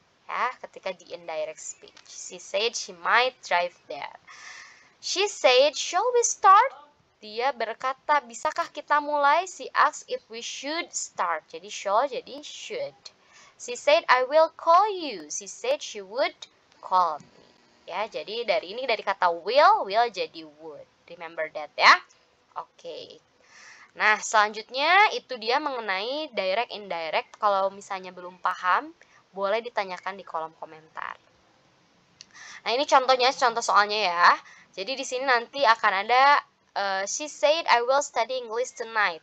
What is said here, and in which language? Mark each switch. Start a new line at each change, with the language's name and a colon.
Indonesian: Ya, ketika di indirect speech.
English: She said she might drive there. She said, shall we start?
Indonesian: Dia berkata, bisakah kita mulai?
English: She asked if we should start.
Indonesian: Jadi shall jadi should.
English: She said, I will call you. She said she would call me.
Indonesian: Ya, jadi dari ini dari kata will jadi would.
English: Remember that
Indonesian: ya. Oke. Nah, selanjutnya itu dia mengenai direct indirect. Kalau misalnya belum paham, boleh ditanyakan di kolom komentar. Nah, ini contohnya, contoh soalnya ya. Jadi di sini nanti akan ada
English: she said I will study English tonight.